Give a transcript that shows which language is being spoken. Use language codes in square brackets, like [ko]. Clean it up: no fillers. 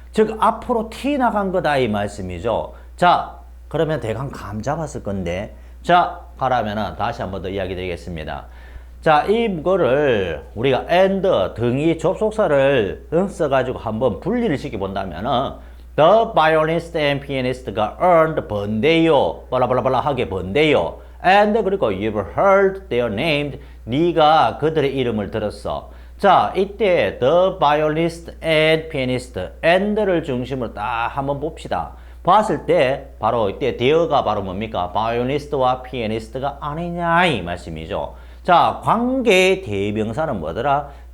[ko] 즉 앞으로 티 나간 거다 이 말씀이죠. 자, 그러면 대강 감 잡았을 건데 자, 가라면은 다시 한번 더 이야기 드리겠습니다. 자, 이거를 우리가 and 등이 접속사를 써가지고 한번 분리를 시켜본다면은 The violinist and pianist가 earned 번대요. 발라발라발라 하게 번대요. [en] And [ko] 그리고 [en] you've heard their names. [ko] 네가 그들의 이름을 들었어. 자, 이때 the violinist and pianist and를 중심으로 딱 한번 봅시다. 봤을 때 바로 이때 there가 바로 뭡니까? violinist와 pianist가 아니냐 이 말씀이죠. 자, 관계 대명사는 뭐더라?